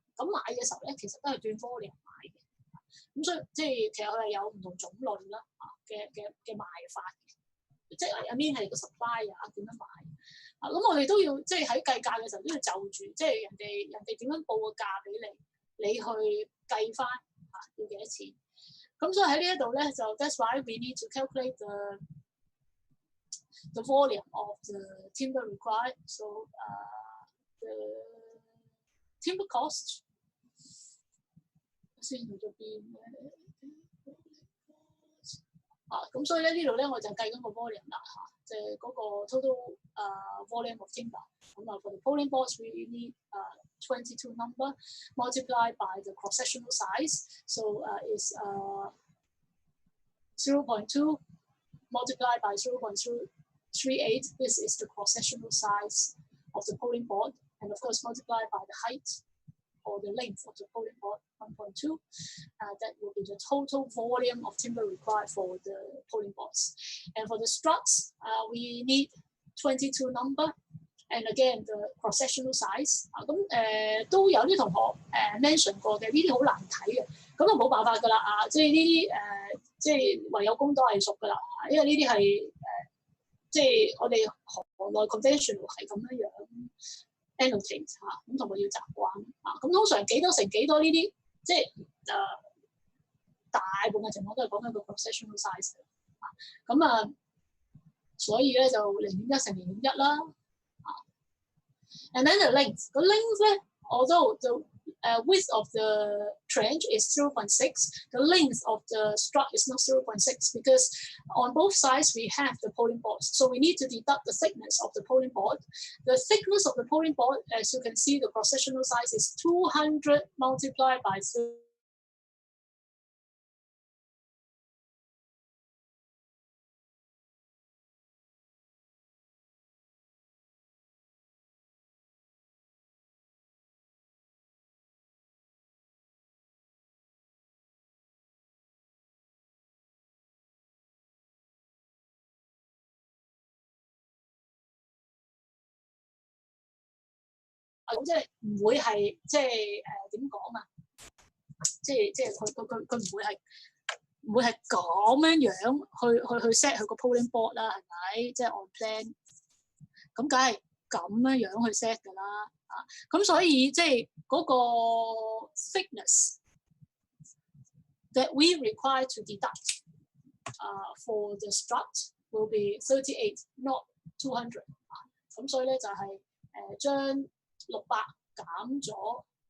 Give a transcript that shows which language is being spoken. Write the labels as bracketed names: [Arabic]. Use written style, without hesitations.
[Cantonese] 咁買嘅時候咧，其實都係斷 volume 買嘅。咁所以即係其實佢係有唔同種類啦嘅賣法嘅。即係 I mean 係個 supply 點樣買咁我哋都要即係喺計價嘅時候都要就住，即係人哋點樣報個價俾你去計翻要幾多錢。咁所以喺呢一度咧就 [English] that's why we need to calculate the volume of the timber required. So the timber cost [Cantonese] 先去咗邊咁所以咧呢度咧我就計緊個 volume 啦即係嗰個 [English] total volume of timber。咁for the polling boards we need 22 number multiplied by the cross-sectional size. So is 0.2 multiplied by 0.38. This is the cross-sectional size of the polling board, and of course multiplied by the height or the length of the polling board 1.2. That will be the total volume of timber required for the polling boards. And for the struts, we need 22 number. And again, the cross-sectional size. [Cantonese] 都有啲同學mention 過嘅，呢啲好難睇嘅，咁就冇辦法㗎啦即係呢啲即係唯有功多藝熟㗎啦因為呢啲係即係我哋行內 conventional 係咁樣annotate 咁同埋要習慣咁通常幾多乘幾多呢啲，即係大部分情況都係講緊個 cross-sectional size 咁所以咧就0.1乘0.1啦。 [English] And then the length [Cantonese] 個 length 咧 [English] although the width of the trench is 0.6, the length of the strut is not 0.6 because on both sides we have the polling boards. So we need to deduct the thickness of the polling board. The thickness of the polling board, as you can see, the cross-sectional size is 200 multiplied by 0. [Cantonese] 咁即係唔會係即係點講即係佢唔會係咁樣去 set 佢個 polling board 啦，係咪？即係 on plan，咁梗係咁樣去 set 㗎啦咁所以即係嗰個 [English] thickness that we require to deduct for the strut will be 38, not 200 [Cantonese] 咁所以咧就係將600減咗